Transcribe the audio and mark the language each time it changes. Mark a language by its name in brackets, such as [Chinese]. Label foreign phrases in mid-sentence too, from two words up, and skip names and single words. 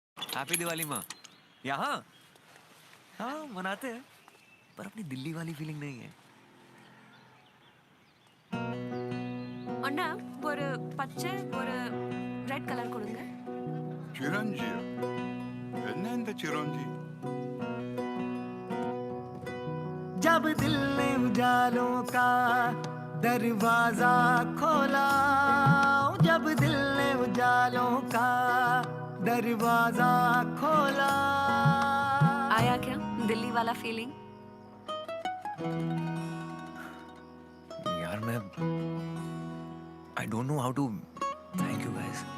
[Hindi] हैप्पी दिवाली माँ। यहाँ हाँ मनाते हैं पर अपनी दिल्ली वाली फीलिंग नहीं है। [Tamil] அண்ணா ஒரு பச்சை ஒரு [English] red color [Tamil] கொடுங்க. चिरंजी என்ன இந்த चिरंजी? [Hindi] जब दिल ने उजालों का दरवाजा खोला, जब दिल ने उजालों का दरवाजा खोला. आया क्या दिल्ली वाला फीलिंग? यार मैं [English] I don't know how to thank you guys.